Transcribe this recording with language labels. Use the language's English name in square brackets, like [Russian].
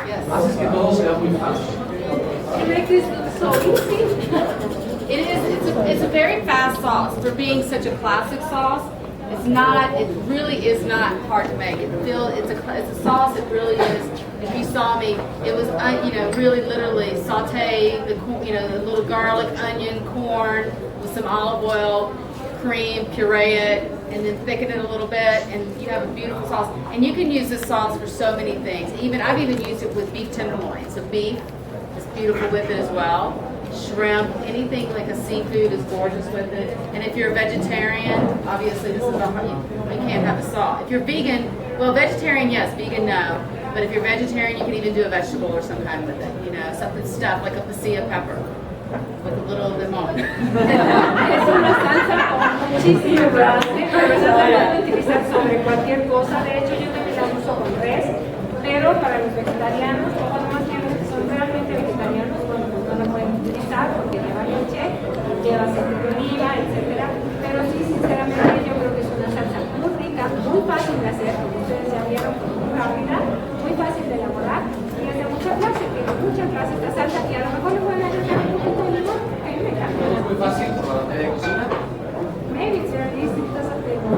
[Spanish] Haces que todo sea muy fácil. [English] You make this look so easy. It is. It's a very fast sauce for being such a classic sauce. It's not. It really is not hard to make. It's a sauce. It really is. If you saw me, it was really literally saute the the little garlic, onion, corn with some olive oil, cream, puree it, and then thicken it a little bit, and you have a beautiful sauce. And you can use this sauce for so many things. I've even used it with beef tenderloin. So beef is beautiful with it as well. Shrimp, anything like a seafood is gorgeous with it. And if you're a vegetarian, obviously this is you can't have the sauce. If you're vegan, well, vegetarian yes, vegan no. But if you're vegetarian, you can even do a vegetable or some kind with it. Something stuffed like a pasilla pepper with a little limon. [Spanish] Es una salsa con muchísimo grande, pero esa la pueden utilizar sobre cualquier cosa. De hecho, yo también la uso con res, pero para los vegetarianos, o más bien los que son realmente vegetarianos, bueno, pues no la pueden utilizar porque lleva leche, lleva aceite de oliva, etcétera. Pero sí, sinceramente, yo creo que es una salsa muy rica, muy fácil de hacer, como ustedes ya vieron, muy rápida, muy fácil de elaborar y es de mucha clase, tiene mucha clase esta salsa y a lo mejor le pueden agregar un poquito de limón, que a mí me encanta. Es muy fácil por la materia de cocina. [English] Maybe it's very easy because of the